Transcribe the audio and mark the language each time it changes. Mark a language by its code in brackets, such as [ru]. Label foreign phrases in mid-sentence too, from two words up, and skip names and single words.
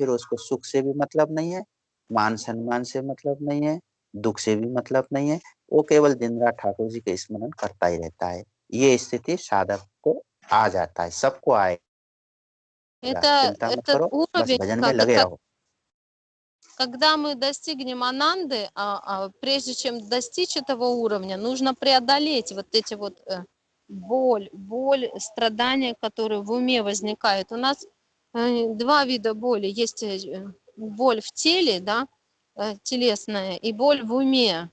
[hi] फिर उसको सुख से भी मतलब नहीं है, मान सम्मान से मतलब नहीं है, दुख से भी मतलब नहीं है, वो केवल दिन रात ठाकुर जी के स्मरण करता ही रहता है। ये स्थिति साधक को आ जाता है, सबको आएगा, चिंता मत [ru] этот [hi] करो, बस [ru] уровень, [hi] भजन में लगे रहो। [ru] когда мы достигнем ананды, прежде чем достичь этого уровня, нужно преодолеть вот эти вот боль, страдания, которые в уме возникают. У нас два вида боли. Есть боль в теле, да, телесная, и боль в уме.